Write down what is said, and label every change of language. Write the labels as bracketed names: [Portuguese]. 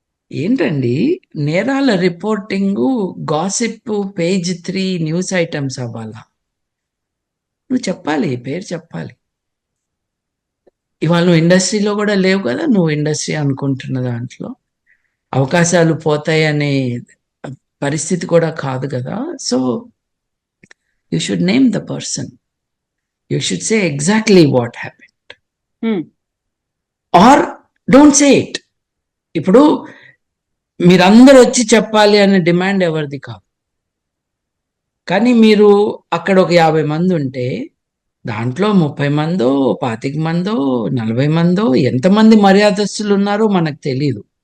[Telugu] ఏంటండి నేరాల reporting, gossip page 3 news items అవ్వాలా? నువ్వు చెప్పాలి, పేరు చెప్పాలి. ఇవాళ నువ్వు ఇండస్ట్రీలో కూడా లేవు కదా, నువ్వు ఇండస్ట్రీ అనుకుంటున్న దాంట్లో అవకాశాలు పోతాయనే పరిస్థితి కూడా కాదు కదా. [English] So you should name the person. You should say exactly what happened. Or don't say it. [Telugu] ఇప్పుడు మీరందరూ వచ్చి చెప్పాలి అనే డిమాండ్ ఎవరిది కాదు. కానీ మీరు అక్కడ ఒక 50 మంది ఉంటే దాంట్లో 30 మందో 25 మందో 40 మందో ఎంతమంది మర్యాదస్తులు ఉన్నారో మనకు తెలియదు.